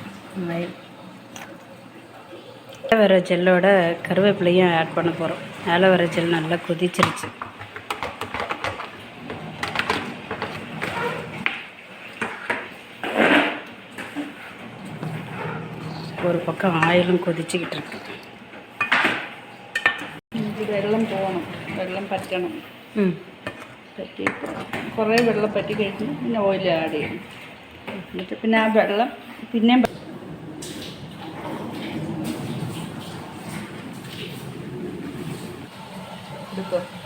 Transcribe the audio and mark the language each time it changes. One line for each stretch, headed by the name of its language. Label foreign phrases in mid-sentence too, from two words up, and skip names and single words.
Tamil: ஆயில் ஆலோவேரா ஜெல்லோட கருவேப்பிலையும் ஆட் பண்ண போகிறோம். ஆலோவேரா ஜெல் நல்லா கொதிச்சிருச்சு. ஒரு பக்கம் ஆயிலும் கொதிச்சுக்கிட்டு இருக்கு.
Malayalam: വെള്ളം പോകണം, വെള്ളം പറ്റണം. പറ്റി കുറേ വെള്ളം പറ്റി കഴിഞ്ഞ് പിന്നെ ഓയിൽ ആഡ് ചെയ്യണം. എന്നിട്ട് പിന്നെ ആ വെള്ളം പിന്നെയും എടുക്കുക.